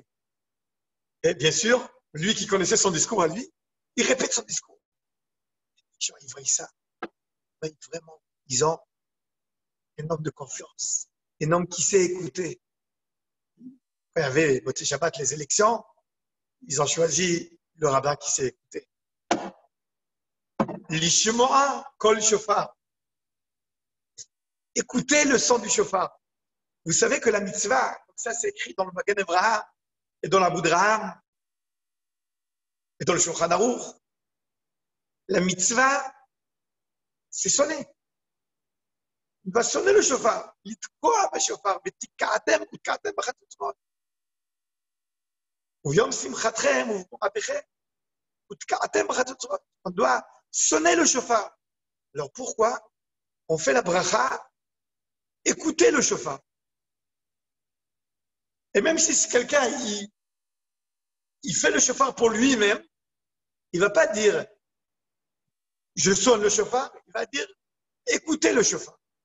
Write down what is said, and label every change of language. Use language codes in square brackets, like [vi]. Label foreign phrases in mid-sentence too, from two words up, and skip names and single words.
[fr] Et bien sûr, lui qui connaissait son discours à lui, il répète son discours. Les gens, ils voient ça. Ils voient vraiment, ils ont un homme de confiance, un homme qui sait écouter. Quand il y avait [he] מוצאי שבת, [fr] les élections, ils ont choisi le rabbin qui sait écouter. [he] לשמוע קול שופר. [fr] Écoutez le son du shofar. Vous savez que la mitzvah, comme ça c'est écrit dans le Magen Avraham et dans la Boudraham et dans le Shulchan Aruch, la mitzvah, c'est sonner. Il va sonner le shofar. [he] לתקוע בשופר, ותקעתם בחצוצרות. וביום שמחתכם ובמועדיכם, ותקעתם בחצוצרות. [fr] On doit sonner le shofar. Alors pourquoi on fait la bracha? Écoutez le shofar. Et même si quelqu'un il fait le shofar pour lui-même, il ne va pas dire je sonne le shofar, il va dire écoutez le shofar.